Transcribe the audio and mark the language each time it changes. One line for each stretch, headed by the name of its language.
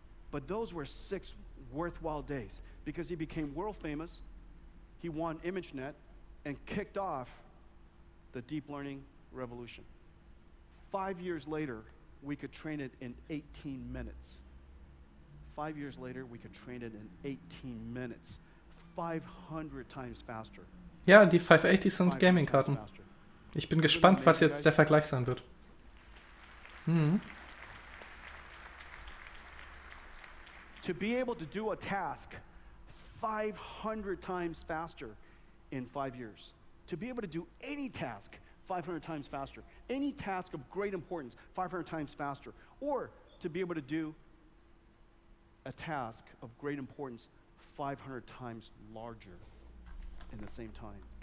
English: But those were 6 worthwhile days because he became world famous, he won ImageNet, and kicked off the deep learning revolution. 5 years later, we could train it in 18 minutes. 5 years later, we could train it in 18 minutes. 500 times faster.
German: Ja, die 580 sind
English: 500
German: Gaming-Karten.
English: times faster.
German: Ich bin gespannt, was jetzt der Vergleich sein wird.
English: To be able to do a task 500 times faster in 5 years. To be able to do any task 500 times faster. Any task of great importance 500 times faster. Or to be able to do a task of great importance 500 times larger in the same time.